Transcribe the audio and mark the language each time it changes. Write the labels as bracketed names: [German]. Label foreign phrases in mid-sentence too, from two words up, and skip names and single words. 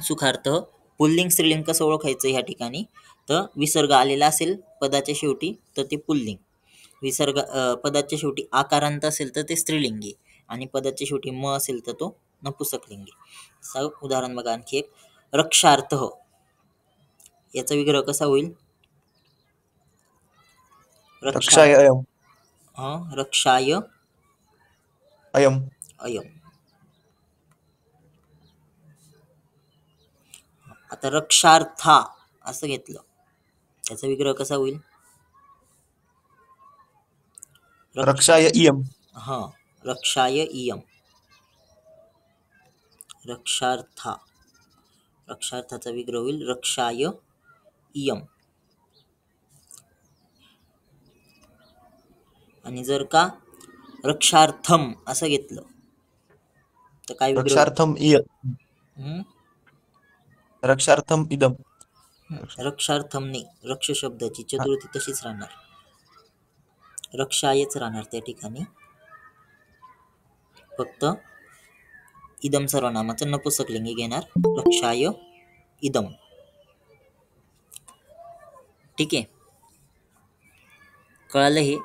[Marathi] सुखार्थ पुल्लिंग स्त्रीलिंग कसं ओळखायचं ह्या ठिकाणी, तर विसर्ग आलेला असेल पदाच्या शेवटी तर ते पुल्लिंग, विसर्ग पदाच्या शेवटी आकारांत असेल तर ते स्त्रीलिंगी आणि पदाच्या शेवटी म असेल तर तो नपुंसकलिंगी. उदाहरण बघा आणखी एक, रक्षार्थ. याचा विग्रह कसा होईल, [Sanskrit] रक्षाय अयम, रक्षाय अयम, अयम. [Marathi] आता रक्षार्था असं घेतलं, त्याचा विग्रह कसा होईल, [Sanskrit] रक्षाय इयम, रक्षाय इयम. [Marathi] रक्षार्था, रक्षार्थाचा विग्रह होईल [Sanskrit] रक्षाय इयम. [Marathi] आणि जर का रक्षार्थम असं घेतलं तर काय विग्रह, [Sanskrit] रक्षार्थम रक्षार्थम इदम. [Marathi] रक्षार्थम नाही, रक्ष शब्दाची चतुर्थी तशीच राहणार, रक्षायच राहणार त्या ठिकाणी, फक्त इदम सर्वनामाचं नपुंसकलिंगी घेणार, [Sanskrit] रक्षाय इदम. [Marathi] ठीक आहे, कळालं हे.